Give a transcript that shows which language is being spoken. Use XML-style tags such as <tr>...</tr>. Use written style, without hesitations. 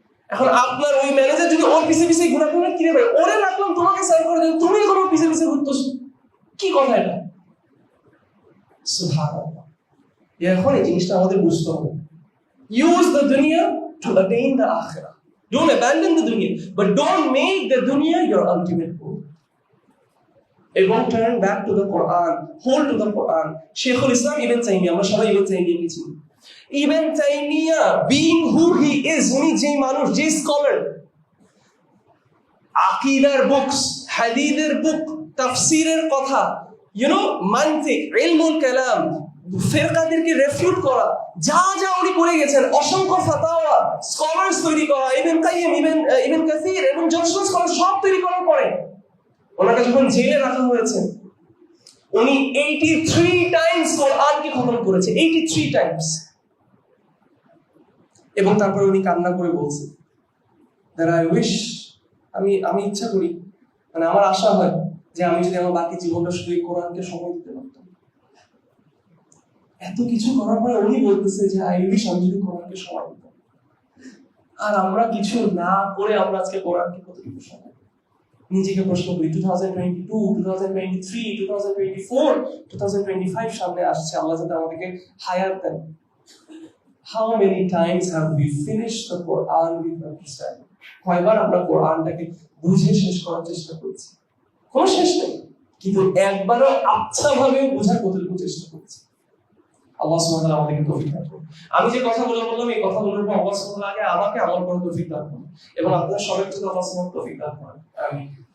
<bn>এখন আপনার ওই ম্যানেজার যদি ওর পিছে পিছে ঘোরাঘুরি কিনে ভাই ওরে রাখলাম তোমাকে সার্ভ করার জন্য, তুমি এখন ওর পিছে পিছে ঘুরতেছ, কি কথা এটা? সুবহানাল্লাহ। এখন এই জিনিসটা আমাদের বুঝতে হবে।</bn> <en>Use the দুনিয়া to attain the আখিরাহ। Don't abandon the দুনিয়া, বাট ডোন্ট মেক দ্য দুনিয়া ইওর আলটিমেট গোল। এবং turn back to the Quran, hold to the Quran.</en> <bn>Shaykhul Islam Ibn Taymiyyah, আমরা সবাই Ibn Taymiyyah কে চিনি। Ibn Taymiyyah</bn> <en>being who he is,</en> <bn>উনি যে মানুষ, যে স্কলার, আকীদার বুকস, হাদিসের বুক, তাফসীরের কথা, মানতিক, ইলমুল কালাম, ফিরকাদেরকে রেফিউট করা, যা যা উনি করে গেছেন, অসংখ্য ফাতাওয়া, স্কলারস তৈরি করা, ইবন কাইয়িম, ইবন কাসির এবং যত স্কলার সব তৈরি করার পরে ওনাকে যখন জেলে রাখা হয়েছে, উনি 83 টাইমস কোরআনকে খতম করেছে, 83 টাইমস। এবং তারপরে উনি কান্না করে বলছে,</bn> <en>that I wish,</en> <bn>আমি ইচ্ছা করি, মানে আমার আশা হয় যে আমি যদি আমার বাকি জীবনটা শুধু কোরআনকে সময় দিতে পারতাম। এত কিছু করার পরে উনি বলতেছে যে</bn> <en>I wish</en> <bn>আমি যদি কোরআনকে সময় দিতাম। আর আমরা কিছু না করে আমরা আজকে কোরআনকে কতটুকু সময়? নিজেকে প্রশ্ন করি। 2022, 2023, 2024, 2025 সামনে আসছে, আল্লাহ যাতে আমাদেরকে হায়াত দেন।</bn> <en>How many times have we finished the Quran with understanding?</en> <bn>কয়বার আমরা কোরআনটাকে বুঝে শেষ করার চেষ্টা করেছি? কোনো শেষ নেই, কিন্তু একবারও আচ্ছা ভাবে বোঝার কতটুকু চেষ্টা করেছি? আল্লাহ সুবহানাহু ওয়া তাআলা আমাদেরকে তৌফিক দান করুন। আমি যে কথাগুলো বললাম এই কথাগুলোর উপর আল্লাহ সুবহানাহু ওয়া তাআলা আগে আমাকে আমল করার তৌফিক দান করুন এবং আপনাদের সবাইকে যদি আল্লাহ সুবহানাহু ওয়া তাআলা তৌফিক দান করেন। আমিন।</bn>